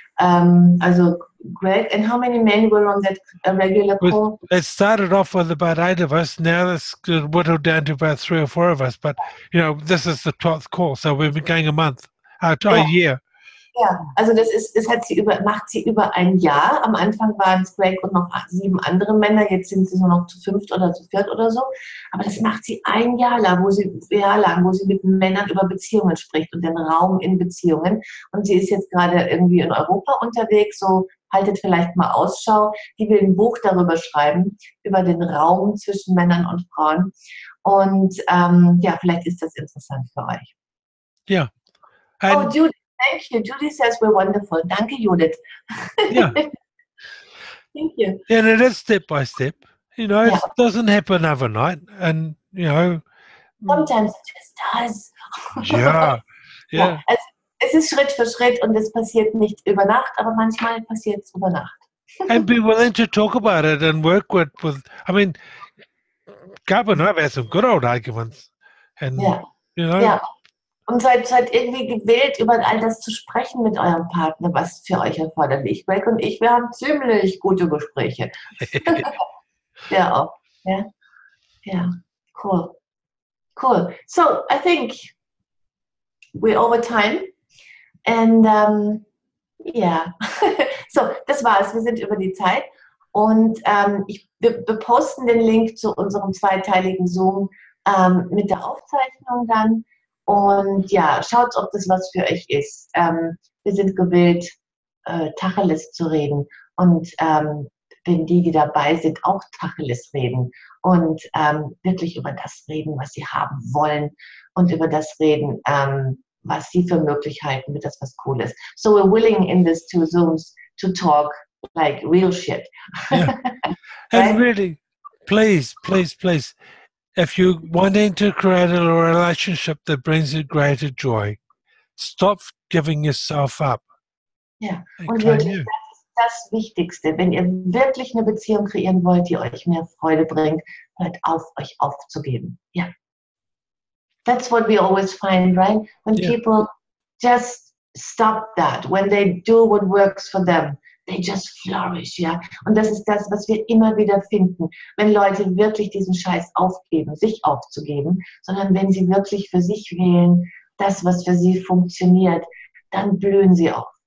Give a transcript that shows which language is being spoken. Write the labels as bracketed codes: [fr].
[en] Also Greg, and how many men were on that regular call? It started off with about 8 of us. Now it's whittled down to about 3 or 4 of us. But, you know, this is the 12th call, so we've been going a year. [de] Ja, also macht sie über ein Jahr. Am Anfang waren es Greg und noch 7 andere Männer, jetzt sind sie nur noch zu 5 oder zu 4 oder so. Aber das macht sie ein Jahr lang, wo sie mit Männern über Beziehungen spricht und den Raum in Beziehungen. Und sie ist jetzt gerade irgendwie in Europa unterwegs, so haltet vielleicht mal Ausschau. Die will ein Buch darüber schreiben, über den Raum zwischen Männern und Frauen. Und ja, vielleicht ist das interessant für euch. Ja. [en] Oh, Judith. Thank you. Judy says we're wonderful. [de] Danke, Judith. [en] Yeah. Thank you. And it is step by step. You know, it doesn't happen overnight. And, you know. Sometimes it just does. Yeah. Yeah. [de] Es ist Schritt für Schritt und es passiert nicht über Nacht, aber manchmal passiert es über Nacht. [en] And be willing to talk about it and work with I mean, Gab and I've had some good old arguments. And, [de] Ja. [en] you know, [de] Ja. Und seid irgendwie gewillt, über all das zu sprechen mit eurem Partner, was für euch erforderlich ist. Greg und ich, wir haben ziemlich gute Gespräche. Ja, auch. Ja. Ja. Cool. Cool. [en] So, I think we're over time. And yeah. [de] So, das war's. Wir sind über die Zeit. Und wir posten den Link zu unserem zweiteiligen Zoom mit der Aufzeichnung dann. Und ja, schaut, ob das was für euch ist. Wir sind gewillt, Tacheles zu reden. Und wenn die dabei sind, auch Tacheles reden. Und wirklich über das reden, was sie haben wollen. Und über das reden, was sie für möglich halten, mit das was cool ist. [en] So we're willing in these 2 Zooms to talk like real shit. yeah. And really, please, if you're wanting to create a relationship that brings you greater joy, stop giving yourself up. [de] Ja, und wirklich, das ist das Wichtigste. Wenn ihr wirklich eine Beziehung kreieren wollt, die euch mehr Freude bringt, hört auf, euch aufzugeben. Ja. [en] That's what we always find, right? When people just stop that, when they do what works for them, they just flourish, ja. [de] Und das ist das, was wir immer wieder finden, wenn Leute wirklich diesen Scheiß aufgeben, sich aufzugeben, sondern wenn sie wirklich für sich wählen, das, was für sie funktioniert, dann blühen sie auf.